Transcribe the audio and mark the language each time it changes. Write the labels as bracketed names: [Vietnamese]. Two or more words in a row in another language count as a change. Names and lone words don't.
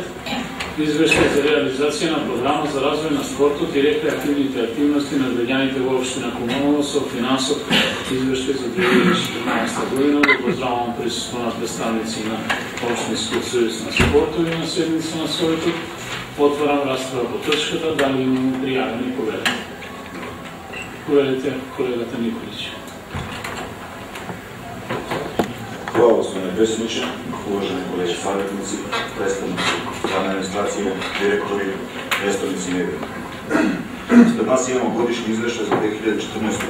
[Macedonian] Извештај за реализација на програма за развој на спортот и рекреативните активности на граѓаните во општина Куманово со финансов извештај за 2014 година. Да поздравувам присуство на представници на Општинскиот сојуз на спортот и на седница на советот. Отварам расправа по точката, дали имаме пријавени поведени. Поведите колегата Nikolić. [Serbian] Hvala, gospodine predsjedniče, uvaženi kolege savjetnici, predstavnici glavne administracije, direktori, predstavnici medija. Ispred nas imamo godišnji izveštaj za 2014.